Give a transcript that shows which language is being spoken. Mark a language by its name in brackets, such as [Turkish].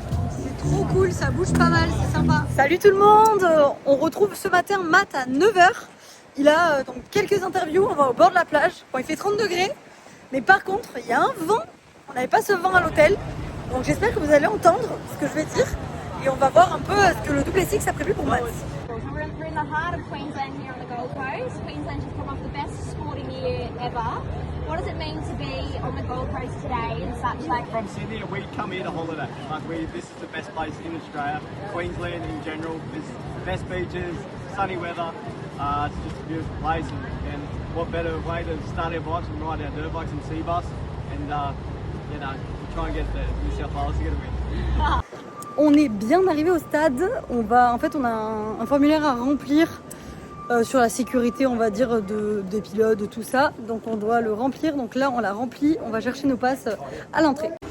[French] C'est trop cool, ça bouge pas mal, c'est sympa. Salut tout le monde, on retrouve ce matin Matt à 9h. Il a donc quelques interviews, on va au bord de la plage. Bon, il fait 30 degrés, mais par contre il y a un vent. On n'avait pas ce vent à l'hôtel. Donc j'espère que vous allez entendre ce que je vais dire. Et on va voir un peu ce que le Double Six a prévu pour Matt. [English] We're in the heart of Queensland here on the Gold Coast. Queensland just come off the best sporting year ever. What does it mean to be on the Gold Coast today in such like... From Sydney, we come here to holiday. This is the best place in Australia. Queensland in general, there's the best beaches, sunny weather. It's just a beautiful place, and what better way to start our bikes and ride our dirt bikes in Seabus, and try and get the New South Wales to get a win. [French] On est bien arrivé au stade. On a un formulaire à remplir sur la sécurité, on va dire, des pilotes, de tout ça. Donc on doit le remplir. Donc là, on l'a rempli. On va chercher nos passes à l'entrée.